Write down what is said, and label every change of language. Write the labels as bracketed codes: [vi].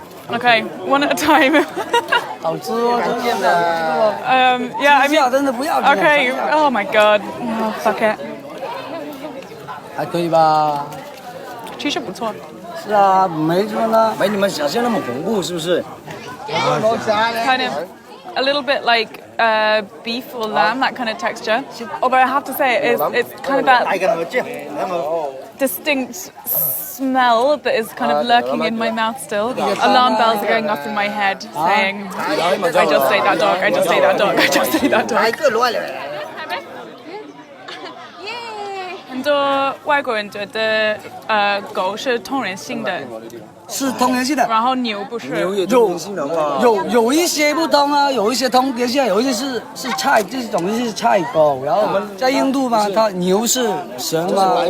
[en] Okay, one at a time. [zh] 好吃哦，真的。 [en] Yeah, I mean, [zh] 真的不要。 [en] Okay, oh my god, oh, fuck it. [zh] 还可以吧？其实不错。是啊，没什么呢，没你们想象那么恐怖，是不是？ [en] Kind of a little bit like beef or lamb, that kind of texture. Although I have to say, it's kind of that distinct smell that is kind of lurking in my mouth still. Alarm bells are going off in my head saying, I just ate that dog, I just ate that dog, I just ate that dog. [zh] 很多外国人觉得狗是通人性的是通源性的，然后牛不是。有一些不通啊，有一些通源性，有一些是菜，这种是菜狗。然后在印度嘛，它牛是神嘛。